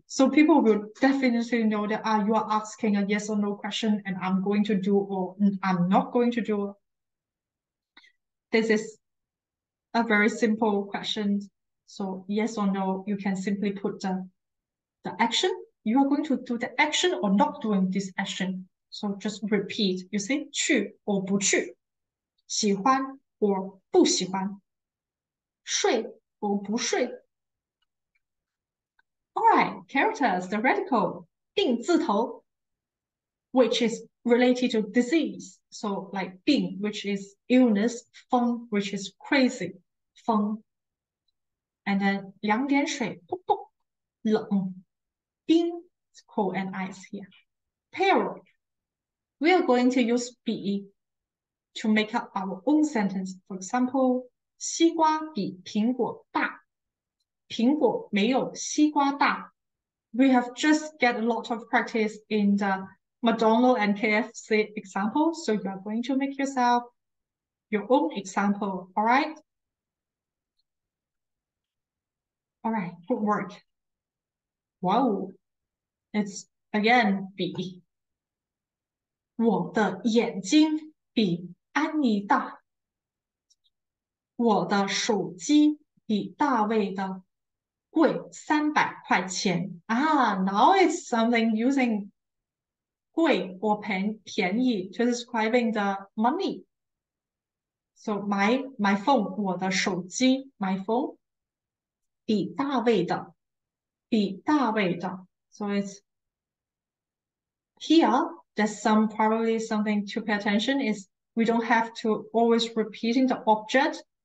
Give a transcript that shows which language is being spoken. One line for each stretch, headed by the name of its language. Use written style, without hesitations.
English: So people will definitely know that you are asking a yes or no question and I'm going to do or I'm not going to do. This is a very simple question. So yes or no, you can simply put the action. You are going to do the action or not doing this action. So just repeat. You see,
Chinese: 去 or 不去，喜欢 or 不喜欢，睡 or 不睡。
English: All right, characters, the radical
Chinese: 病字头
English: which is related to disease. So like 病 which is illness, 疯 which is crazy, 疯 And then
Chinese: 两点水，啵啵，冷，冰
English: cold and ice here. Peril. We are going to use be to make up our own sentence.
Chinese: For example, 西瓜比苹果大，苹果没有西瓜大。
English: We have just get a lot of practice in the McDonald's and KFC example, so you are going to make yourself your own example, all right? All right, good work. Wow, it's again B.
Chinese: 我的眼睛比安妮大。我的手机比大卫的贵300块钱。
English: Now it's something using 贵 or 便宜 to describing the money. So my phone,
Chinese: 我的手机
English: my phone
Chinese: 比大卫的
English: So it's here there's probably something to pay attention is we don't have to always repeating the object.